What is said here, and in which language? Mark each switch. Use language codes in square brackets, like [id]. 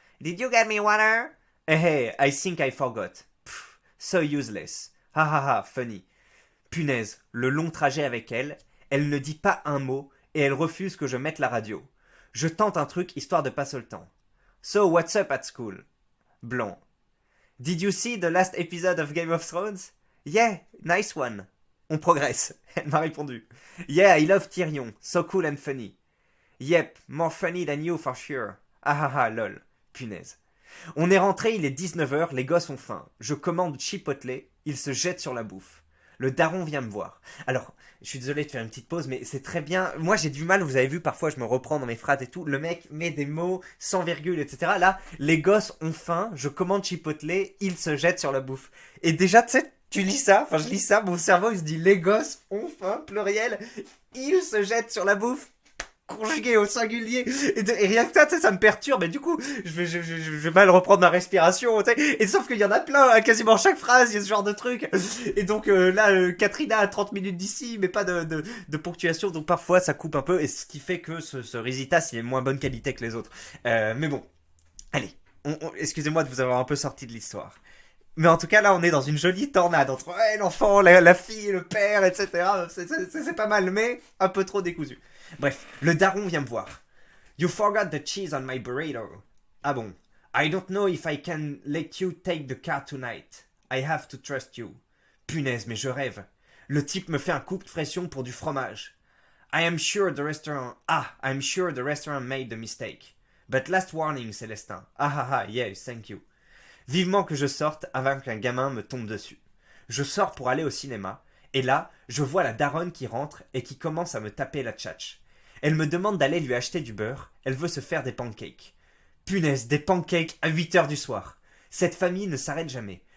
[en] Did you get me water? Hey, I think I forgot. Pff, so useless. Ha ha ha, funny. [fr] Punaise, le long trajet avec elle, elle ne dit pas un mot et elle refuse que je mette la radio. Je tente un truc histoire de passer le temps. [en] So what's up at school? [fr] Blanc. [en] Did you see the last episode of Game of Thrones? Yeah, nice one. [fr] On progresse. Elle m'a répondu. [en] Yeah, I love Tyrion. So cool and funny. Yep, more funny than you for sure. Ah ah ah, lol. Punaise. [fr] On est rentré, il est 19h, les gosses ont faim. Je commande Chipotle, ils se jettent sur la bouffe. Le daron vient me voir. Alors, je suis désolé de faire une petite pause, mais c'est très bien. Moi, j'ai du mal, vous avez vu, parfois, je me reprends dans mes phrases et tout. Le mec met des mots sans virgule, etc. Là, les gosses ont faim, je commande Chipotle, ils se jettent sur la bouffe. Et déjà, tu sais, tu lis ça, enfin, je lis ça, mon cerveau, il se dit, les gosses ont faim, pluriel, ils se jettent sur la bouffe. Conjugué au singulier et rien que ça me perturbe mais du coup je vais mal reprendre ma respiration et sauf qu'il y en a plein à quasiment chaque phrase il y a ce genre de truc et donc là Katrina a 30 minutes d'ici mais pas de ponctuation donc parfois ça coupe un peu et ce qui fait que ce Risitas il est moins bonne qualité que les autres mais bon allez excusez-moi de vous avoir un peu sorti de l'histoire. Mais en tout cas, là, on est dans une jolie tornade entre l'enfant, la fille, le père, etc. C'est pas mal, mais un peu trop décousu. Bref, le daron vient me voir. [en] You forgot the cheese on my burrito. [fr] Ah bon. [en] I don't know if I can let you take the car tonight. I have to trust you. [fr] Punaise, mais je rêve. Le type me fait un coup de pression pour du fromage. [en] I'm sure the restaurant made the mistake. But last warning, Célestin. Ah, yes, thank you. [fr] Vivement que je sorte avant qu'un gamin me tombe dessus. Je sors pour aller au cinéma, et là, je vois la daronne qui rentre et qui commence à me taper la tchatche. Elle me demande d'aller lui acheter du beurre, elle veut se faire des pancakes. Punaise, des pancakes à 8 heures du soir. Cette famille ne s'arrête jamais.